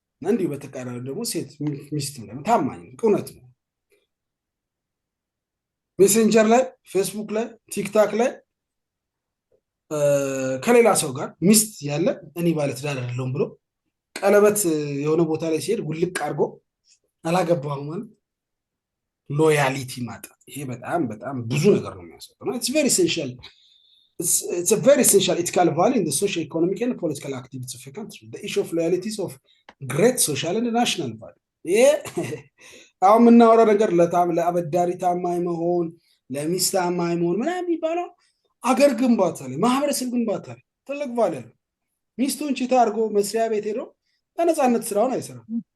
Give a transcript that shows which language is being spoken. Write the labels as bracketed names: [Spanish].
[Amharic] እንዲሁ በተቃራኒ ደግሞ ሴት ሚስት ታማኝ እውነት ነው። ሜሴንጀር ላይ፣ ፌስቡክ ላይ፣ ቲክታክ ላይ ከሌላ ሰው ጋር ሚስት ያለ እኔ ባለትዳር አይደለሁም ብሎ ቀለበት የሆነ ቦታ ላይ ሲሄድ ውልቅ አድርጎ አላገባሁም ማለት ሎያሊቲ ማጣት። ይሄ በጣም በጣም ብዙ ነገር ነው የሚያስወጣው። ኢትስ ቬሪ ኤሰንሻል [English] it's a very essential ethical value in the social, economic and political activities of a country. The issue of loyalty is of great social and national value. [Amharic] አሁን የምናወራው ነገር ለአበዳሪ ታማኝ መሆን፣ ለሚስት ታማኝ መሆን ምናምን የሚባለው አገር ግንባታ ላይ ማህበረሰብ ግንባታ ላይ ትልቅ ቫልዩ አለው። ሚስቱን ቺታ አድርጎ መስሪያ ቤት ሄዶ በነፃነት ስራውን አይሰራም።